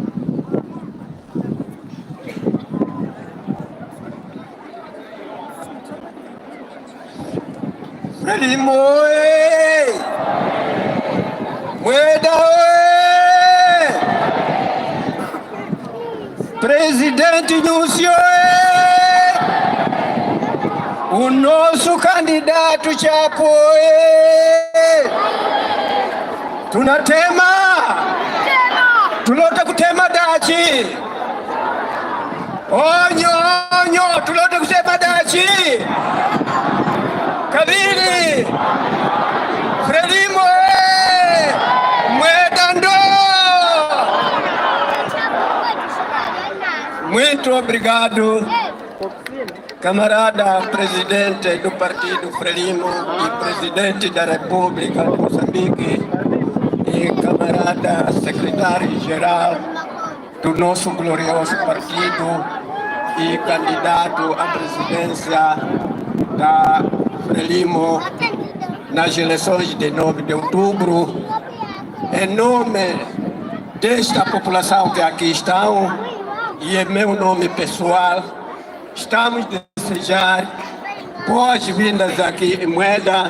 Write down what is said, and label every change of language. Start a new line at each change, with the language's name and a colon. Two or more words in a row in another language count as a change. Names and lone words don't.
Portuguese: Frelimo, oi! Moeda, oi! Presidente Núcio, oi! O nosso candidato Chapo, oi!
Makonde: Tunatema! Tulota kutema dachi! Onyo! Tulota kutema dachi! Kabili!
Portuguese: Frelimo! Moedando! Muito obrigado, camarada presidente do Partido Frelimo e presidente da República de Moçambique e camarada secretário-geral do nosso glorioso partido e candidato à presidência da Frelimo nas eleições de 9 de outubro, em nome desta população que aqui estão e em meu nome pessoal, estamos a desejar boas-vindas aqui em Moeda.